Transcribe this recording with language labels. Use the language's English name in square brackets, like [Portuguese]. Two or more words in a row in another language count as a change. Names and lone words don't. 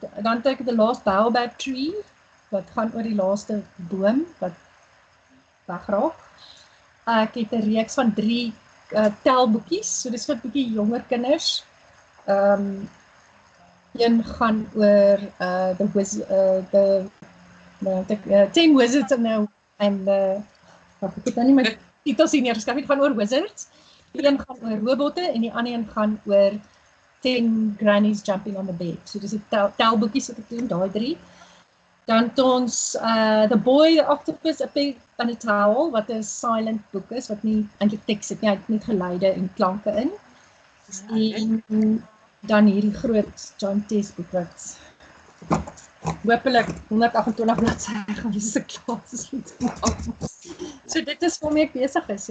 [Afrikaans] Dan het ek The Last Baobab Tree, wat gaan oor die laaste boom wat wegraak. Ek het 'n reeks van 3 telboekies, so dis vir bietjie jonger kinders. Een gaan oor the 10 Wizards and ek het nou nie my titels hier neergeskryf, dit gaan oor wizards. Die een gaan oor robotte en die ander een gaan oor 10 grannies jumping on the bed. So dis 'n telboekies wat ek doen, daai 3. Dan het ons The Boy, the Octopus, A Pig and a Towel, wat 'n silent boek is, wat nie eintlik teks het nie, hy het net geluide en klanke in. En dan hierdie groot John Test boek wat hopelik 128 bladsye gaan wees as ek klaar is. So dit is waarmee ek besig is, ja.